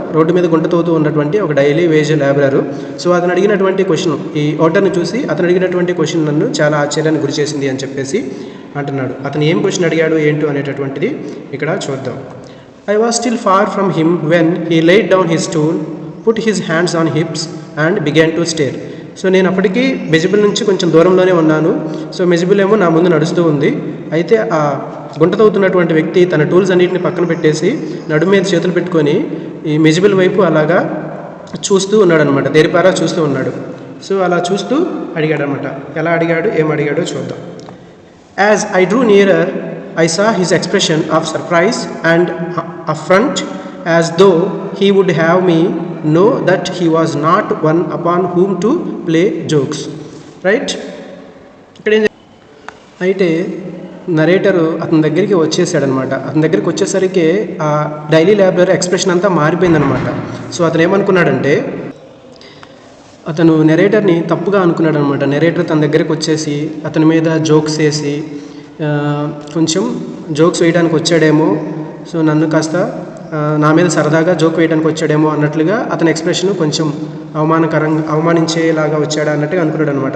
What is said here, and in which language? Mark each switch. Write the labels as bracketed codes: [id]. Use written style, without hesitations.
[te] Road మీద గుంట తవ్వుతూ ఉన్నటువంటి ఒక [en] Daily wage labourer. [te] సో అతను అడిగినటువంటి క్వశ్చన్, ఈ ఓటర్ని చూసి అతను అడిగినటువంటి క్వశ్చన్ నన్ను చాలా ఆశ్చర్యానికి గురి చేసింది అని చెప్పేసి అంటున్నాడు. అతను ఏం క్వశ్చన్ అడిగాడు ఏంటో అనేటటువంటిది ఇక్కడ చూద్దాం. [en] I was still far from him when he laid down his stool, put his hands on hips and began to stare. [te] So నేను అప్పటికి మిజిబిల్ నుంచి కొంచెం దూరంలోనే ఉన్నాను. సో మిజిబిల్ ఏమో నా ముందు నడుస్తూ ఉంది. అయితే ఆ గుంట తవ్వుతున్నటువంటి వ్యక్తి తన టూల్స్ అన్నింటిని పక్కన పెట్టేసి నడుము మీద చేతులు పెట్టుకొని ఈ మిజిబిల్ వైపు అలాగా చూస్తూ ఉన్నాడు అనమాట, దేరిపారా చూస్తూ ఉన్నాడు. సో అలా చూస్తూ అడిగాడు అనమాట. ఎలా అడిగాడు, ఏం అడిగాడో చూద్దాం. [en] As I drew nearer, I saw his expression of surprise and affront, as though he would have me know that he was not one upon whom to play jokes. Right? [te] అయితే నరేటరు అతని దగ్గరికి వచ్చేసాడనమాట. అతని దగ్గరికి వచ్చేసరికి ఆ డైలీ లేబరర్ ఎక్స్ప్రెషన్ అంతా మారిపోయిందనమాట. So అతను ఏమనుకున్నాడంటే, అతను నెరేటర్ని తప్పుగా అనుకున్నాడు అనమాట. నెరేటర్ తన దగ్గరికి వచ్చేసి అతని మీద జోక్స్ వేసి కొంచెం జోక్స్ వేయడానికి వచ్చాడేమో, సో నన్ను కాస్త నా మీద సరదాగా జోక్ వేయడానికి వచ్చాడేమో అన్నట్లుగా అతని ఎక్స్ప్రెషన్ కొంచెం అవమానించేలాగా వచ్చాడా అన్నట్టుగా అనుకున్నాడు అనమాట.